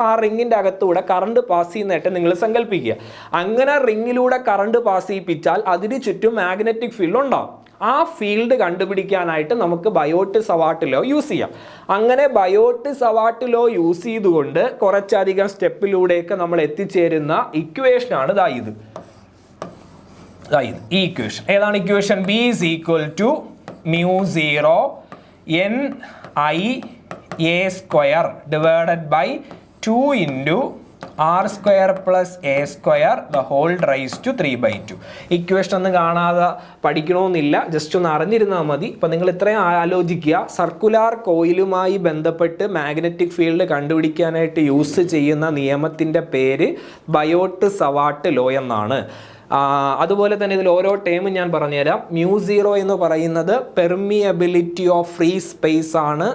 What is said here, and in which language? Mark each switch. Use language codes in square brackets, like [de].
[ml] ആ റിങ്ങിൻ്റെ അകത്തൂടെ current pass ചെയ്യുന്നതായിട്ട് നിങ്ങൾ സങ്കല്പിക്കുക. അങ്ങനെ റിങ്ങിലൂടെ കറണ്ട് പാസ് ചെയ്യിപ്പിച്ചാൽ അതിന് ചുറ്റും മാഗ്നറ്റിക് ഫീൽഡ് ഉണ്ടാവും. ആ ഫീൽഡ് കണ്ടുപിടിക്കാനായിട്ട് നമുക്ക് ബയോട്ട് സവാർട്ട് ലോ യൂസ് ചെയ്യാം. അങ്ങനെ ബയോട്ട് സവാർട്ട് ലോ യൂസ് ചെയ്തുകൊണ്ട് കുറച്ചധികം സ്റ്റെപ്പിലൂടെയൊക്കെ നമ്മൾ എത്തിച്ചേരുന്ന ഇക്വേഷനാണ് ഇത്. ഈ ഇക്വേഷൻ ഏതാണ്? [en] Equation B is equal to μ0 NIA square divided by 2 into r square plus a square the whole raised to 3/2. [ml] Equation ഒന്നും കാണാതെ പഠിക്കണമെന്നില്ല, ജസ്റ്റ് ഒന്ന് അറിഞ്ഞിരുന്നാൽ മതി. അപ്പം നിങ്ങൾ ഇത്രയും ആലോചിക്കുക. സർക്കുലാർ കോയിലുമായി ബന്ധപ്പെട്ട് മാഗ്നറ്റിക് ഫീൽഡ് കണ്ടുപിടിക്കാനായിട്ട് യൂസ് ചെയ്യുന്ന നിയമത്തിൻ്റെ പേര് ബയോട്ട് സവാർട്ട് ലോ എന്നാണ്. അതുപോലെ തന്നെ ഇതിൽ ഓരോ ടേമും ഞാൻ പറഞ്ഞുതരാം. μ0 എന്ന് പറയുന്നത് പെർമിയബിലിറ്റി ഓഫ് ഫ്രീ സ്പേസ് ആണ്.